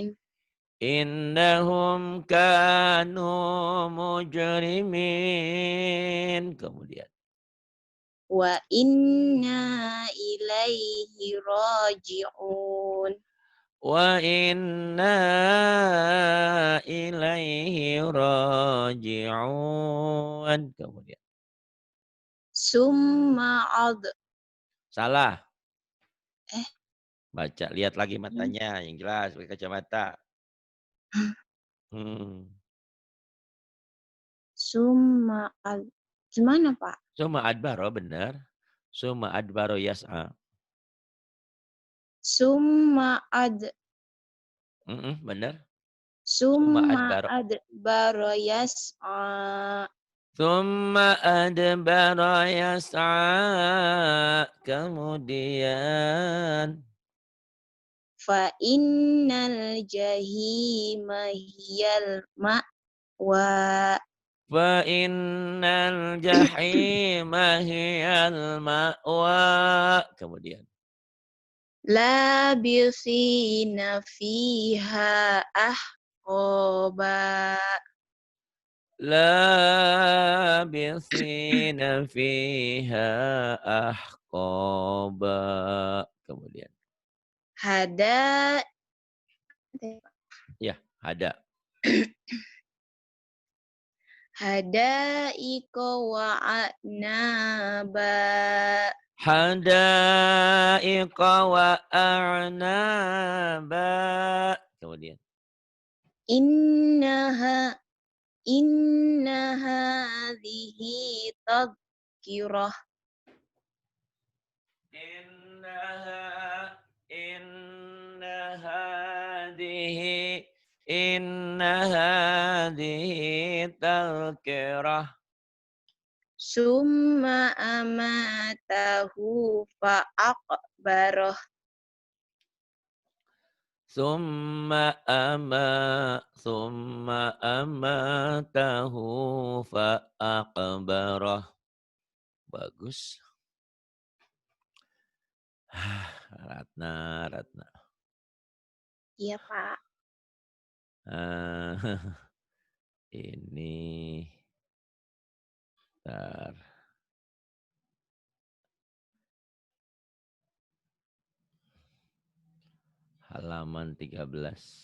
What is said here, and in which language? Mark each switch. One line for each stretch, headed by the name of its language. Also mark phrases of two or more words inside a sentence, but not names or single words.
Arabic: إنهم كانوا مجرمين. Kemudian. وإنا إليه راجعون. وإنا إليه راجعون.
Indonesian: Kemudian.
Arabic: ثم أد.
Indonesian: Salah. Eh, Baca. Lihat lagi hmm, matanya. Yang jelas. Pakai kacamata. Hmm. Gimana, Pak?
Arabic: ثم أدبر benar. ثم أدبر يسعى. Summa
Indonesian: Benar. Summa
Arabic: summa adbaro. أدبر يسعى. ثم أدبر يسعى.
Indonesian: Kemudian.
Arabic: فإن الجحيم هي المأوى. فإن الجحيم هي المأوى.
Indonesian: Kemudian.
Arabic: لابثين فيها أحقابا. لابثين فيها أحقابا.
Indonesian: Kemudian.
Arabic: Hada
Indonesian: Ya,
Arabic: ada. حدائق وأعنابا. حدائق وأعنابا.
Indonesian: Kemudian.
Arabic: إنها هذه تذكرة. إن هذه تذكرة. ثم أماته فأقبره. ثم أماته فأقبره.
Indonesian: Bagus. Ratna. Iya, Pak. Ini. Bentar. Halaman 13.